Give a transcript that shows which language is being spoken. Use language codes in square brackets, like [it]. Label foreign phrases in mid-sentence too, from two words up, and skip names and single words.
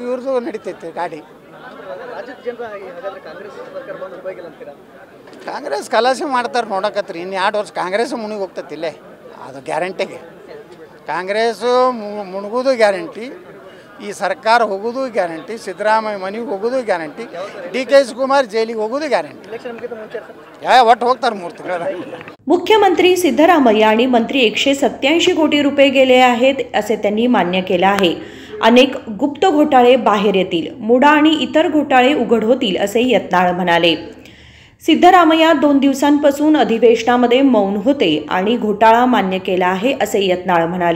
[kn] ಇವ್ರದ್ದು ನಡೀತೈತಿ ಗಾಡಿ. ಕಾಂಗ್ರೆಸ್ ಕಲಾಸಿ ಮಾಡ್ತಾರೆ ನೋಡಕತ್ರಿ. ಇನ್ನು 2 ವರ್ಷ ಕಾಂಗ್ರೆಸ್ ಮುನಿಗೆ ಹೋಗ್ತತಿಲ್ಲೇ, ಅದು ಗ್ಯಾರಂಟಿಗೆ. ಕಾಂಗ್ರೆಸ್ಸು ಮುಳುಗೋದು ಗ್ಯಾರಂಟಿ, ಈ ಸರ್ಕಾರ ಹೋಗೋದು ಗ್ಯಾರಂಟಿ, ಸಿದ್ದರಾಮಯ್ಯ ಮನೆಗೆ ಹೋಗೋದು ಗ್ಯಾರಂಟಿ, DK शिवकुमार ಜೈಲಿಗೆ ಹೋಗೋದು ಗ್ಯಾರಂಟಿ. ಒಟ್ಟು ಹೋಗ್ತಾರೆ 3 ತಿಂಗಳ. [mr] मुख्यमंत्री सिद्धरामय्या आणि मंत्री 187 कोटी रुपये गेले आहेत असे त्यांनी मान्य केलं आहे. अनेक गुप्त घोटाळे बाहेर येतील, मुडा आणि इतर घोटाळे उघड होतील असे यत्नाळ म्हणाले. सिद्धरामय्या 2 दिवसांपासून अधिवेशनामध्ये मौन होते आणि घोटाळा मान्य केला आहे असे यत्नाळ म्हणाले.